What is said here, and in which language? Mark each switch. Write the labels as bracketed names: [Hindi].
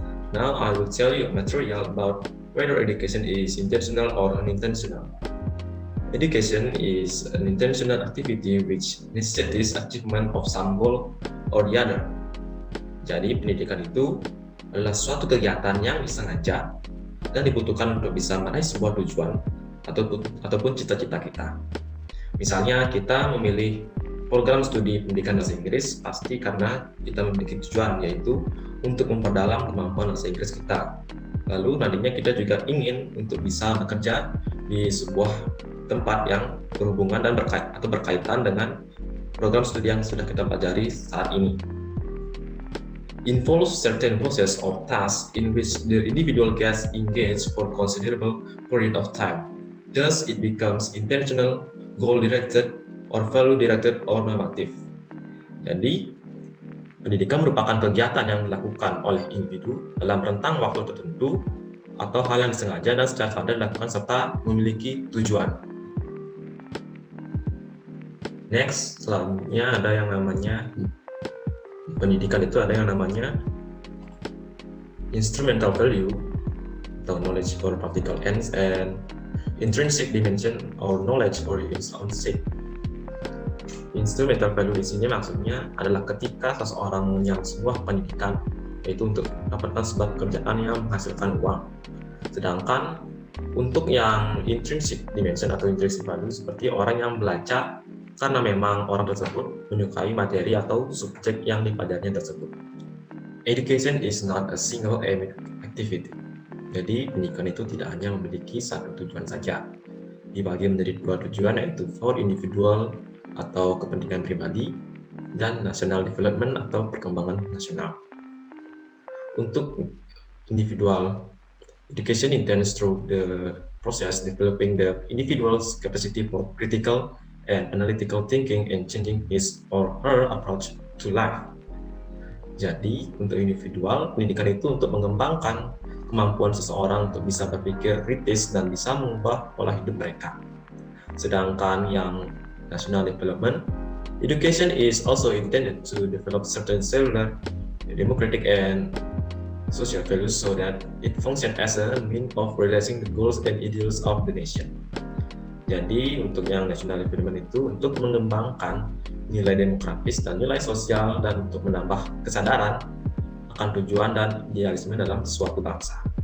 [English] Now I will tell you a material about whether education is intentional or unintentional. Education is an intentional activity which necessitates achievement of some goal or the other. [Indonesian] Jadi pendidikan itu adalah suatu kegiatan yang disengaja dan dibutuhkan untuk bisa meraih sebuah tujuan ataupun cita-cita kita. Misalnya kita memilih program studi pendidikan bahasa Inggris pasti karena kita memiliki tujuan, yaitu untuk memperdalam kemampuan bahasa Inggris kita. Lalu nantinya kita juga ingin untuk bisa bekerja di sebuah tempat yang berhubungan dan berkaitan dengan program studi yang sudah kita pelajari saat ini. [English] Involves certain process or tasks in which the individual gets engaged for considerable period of time. Thus, it becomes intentional, goal-directed, or value-directed, or normative. [Indonesian] Jadi, pendidikan merupakan kegiatan yang dilakukan oleh individu dalam rentang waktu tertentu atau hal yang disengaja dan secara sadar dilakukan serta memiliki tujuan. Next, selanjutnya ada yang namanya pendidikan itu ada yang namanya instrumental value atau [English] knowledge for practical ends [Indonesian] and [English] intrinsic dimension or knowledge for its own sake. [Indonesian] Instrumental value di sini maksudnya adalah ketika seseorang yang sebuah pendidikan yaitu untuk mendapatkan sebuah pekerjaan yang menghasilkan uang. Sedangkan untuk yang intrinsic dimension atau intrinsic value seperti orang yang belajar karena memang orang tersebut menyukai materi atau subjek yang dipelajarinya tersebut. [English] Education is not a single aim activity. [Indonesian] Jadi pendidikan itu tidak hanya memiliki satu tujuan saja, dibagi menjadi dua tujuan, yaitu for individual atau kepentingan pribadi dan national development atau perkembangan nasional. Untuk individual, [English] education intends through the process developing the individual's capacity for critical and analytical thinking and changing his or her approach to life. [Indonesian] Jadi, untuk individual, pendidikan itu untuk mengembangkan kemampuan seseorang untuk bisa berpikir kritis dan bisa mengubah pola hidup mereka. Sedangkan yang national development, [English] education is also intended to develop certain cellular, democratic, and social values so that it functions as a means of realizing the goals and ideals of the nation. [Indonesian] Jadi untuk yang national development itu untuk mengembangkan nilai demokratis dan nilai sosial dan untuk menambah kesadaran akan tujuan dan idealisme dalam suatu bangsa.